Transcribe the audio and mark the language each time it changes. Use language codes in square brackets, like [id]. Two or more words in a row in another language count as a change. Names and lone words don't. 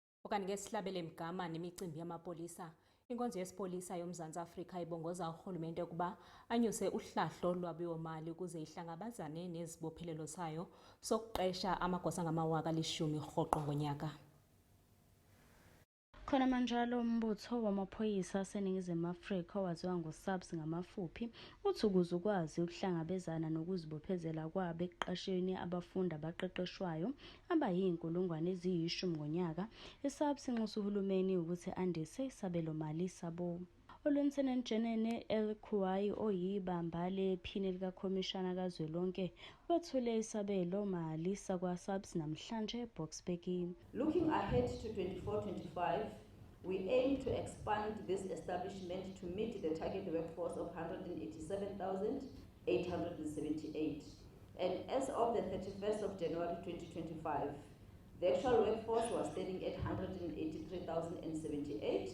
[xh] Kanti-ke sihlabele mgama nemicimbi yamapolisa, inkonzo yesipolisa yoMzantsi Afrika ibongoza urhulumente ukuba anyuse uhlahlo lwabiwo-mali ukuze ihlangabezane nezibophelelo zayo sokuqesha amagosa angama-10,000 rhoqo ngonyaka. [zu] Khona manjalo umbutho wamaphoyisa aseNingizimu Afrika owaziwa ngo-SAPS ngamafuphi uthi ukuze ukwazi ukuhlangabezana nokuzibophezela kwabo ekuqasheni abafundi abaqeqeshwayo abayi-10,000 ngonyaka, i-SAPS inxusa uhulumeni ukuthi andise isabelomali sabo. ULieutenant General El Kouai oyibamba lephini likakhomishana kazwelonke wethule isabelo-mali sakwa-SAPS namhlanje eBoksburg. [en] Looking ahead to 24-25, we aim to expand this establishment to meet the target workforce of 187,878. And as of the 31st of January 2025, the actual workforce was standing at 183,078.